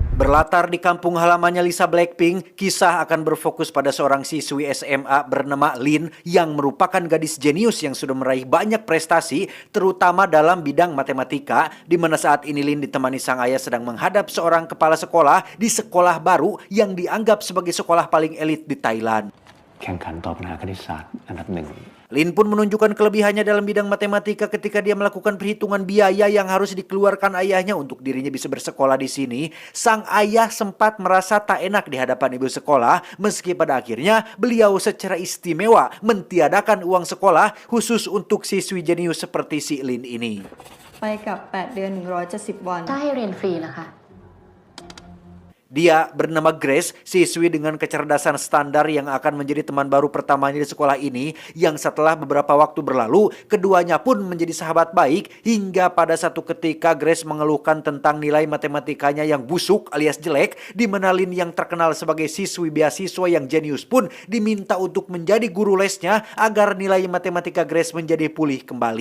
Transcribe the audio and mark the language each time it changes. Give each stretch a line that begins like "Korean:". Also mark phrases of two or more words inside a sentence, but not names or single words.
Indonesian: Berlatar di kampung halamannya Lisa Blackpink, kisah akan berfokus pada seorang siswi SMA bernama Lin yang merupakan gadis jenius yang sudah meraih banyak prestasi, terutama dalam bidang matematika, di mana saat ini Lin ditemani sang ayah sedang menghadap seorang kepala sekolah di sekolah baru yang dianggap sebagai sekolah paling elit di Thailand.
Thai: แข่งขันต่อปัญหาคณิตศาสตร์อันดับหนึ่ง
Indonesian: Lin pun menunjukkan kelebihannya dalam bidang matematika ketika dia melakukan perhitungan biaya yang harus dikeluarkan ayahnya untuk dirinya bisa bersekolah di sini. Sang ayah sempat merasa tak enak di hadapan ibu sekolah, meski pada akhirnya beliau secara istimewa mentiadakan uang sekolah khusus untuk siswi jenius seperti si Lin ini.
Thai: ไปกับ8 เดือน 170 วัน ถ้าให้เรียนฟรีล่ะคะ
Indonesian: Dia bernama Grace, siswi dengan kecerdasan standar yang akan menjadi teman baru pertamanya di sekolah ini, yang setelah beberapa waktu berlalu, keduanya pun menjadi sahabat baik, hingga pada satu ketika Grace mengeluhkan tentang nilai matematikanya yang busuk alias jelek, di mana Lin yang terkenal sebagai siswi beasiswa yang jenius pun diminta untuk menjadi guru lesnya agar nilai matematika Grace menjadi pulih kembali.